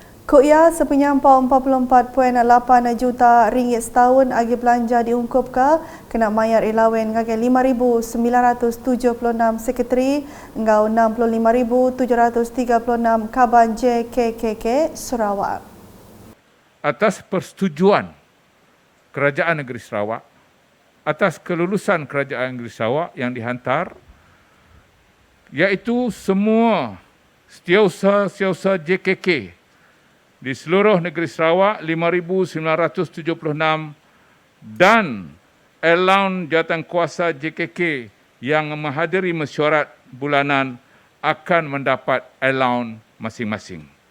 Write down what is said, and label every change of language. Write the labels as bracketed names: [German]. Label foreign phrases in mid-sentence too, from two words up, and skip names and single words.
[Iban] Kuya sepenyampau 44.8 juta ringgit setahun agi belanja diungkup ke kena mayar ilawen ngage 5,976 sekretari ngau 65,736 kaban JKKK Sarawak. [Malay] Atas persetujuan Kerajaan Negeri Sarawak, atas kelulusan Kerajaan Negeri Sarawak yang dihantar, iaitu semua setiausaha JKK di seluruh negeri Sarawak 5,976 dan allowance jawatankuasa JKK yang menghadiri mesyuarat bulanan akan mendapat allowance masing-masing.